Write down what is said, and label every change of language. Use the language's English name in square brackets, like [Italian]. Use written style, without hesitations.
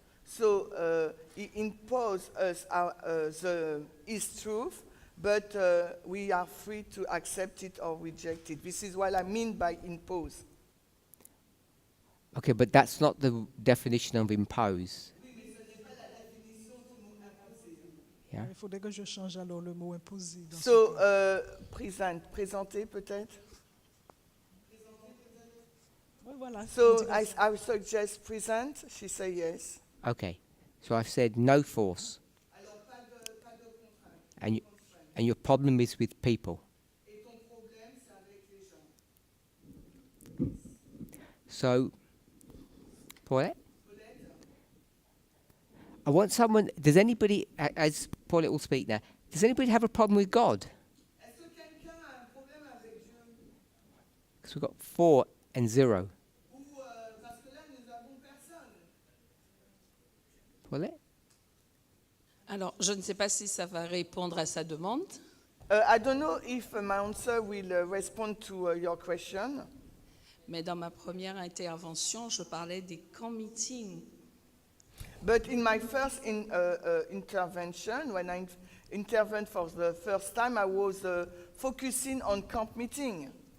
[English] So he imposes us his truth, but we are free to accept it or reject it. This is what I mean by impose. Okay, but that's not the definition of impose. Yeah. [French] Il faudrait que je change alors le mot imposer. Dans [English] So [French] ce cas. présenter peut-être. Ouais, voilà. [English] So [French] On dirait ça. [English] I suggest present. She say yes. Okay. So I've said no force. And your problem is with people. So, Paulette? I want someone, does anybody, as Paulette will speak now, does anybody have a problem with God? [French] Est-ce que quelqu'un a un problème avec Dieu? [English] Because we've got 4 and 0. [French] Ou parce que là nous avons personne. Paulette? Alors, je ne sais pas si ça va répondre à sa demande. [English] I don't know if my answer will respond to your question. [French] Mais dans ma première intervention, je parlais des camps meetings. [English] But in my first intervention, when I intervened for the first time, I was focusing on camp meeting.